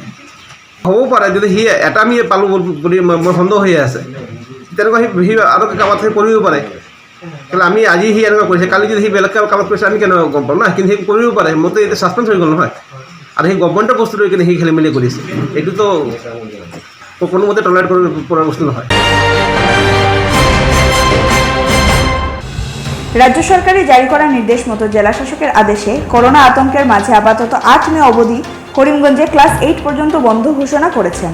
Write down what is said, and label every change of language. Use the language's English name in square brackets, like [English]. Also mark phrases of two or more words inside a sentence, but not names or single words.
[Assamese] হ'ব পাৰে যদি সি এটা আমি পালোঁ বুলি মোৰ সন্দেহ হৈ আছে, তেনেকুৱা সি আৰু কামত সেই কৰিব পাৰে। কেলে আমি আজি সি এনেকুৱা কৰিছে, কালি যদি সি বেলেগ কামত কৰিছে আমি কেনেকুৱা গম পাম না, কিন্তু সি কৰিব পাৰে। মইতো এতিয়া ছাছপেঞ্চ হৈ গ'ল নহয়, আৰু সেই গভৰ্ণমেণ্টৰ বস্তু লৈ কিনে সি খেলি মেলি কৰিছে, এইটোতো কোনোমতে টলাৰেট কৰিব পৰা বস্তু নহয়। [Bangla] রাজ্য সরকারের জারি করা নির্দেশ মতো জেলা শাসকের আদেশে করোনা আতঙ্কের মাঝে আপাতত 8 মে অবধি করিমগঞ্জে ক্লাস 8 পর্যন্ত বন্ধ ঘোষণা করেছেন।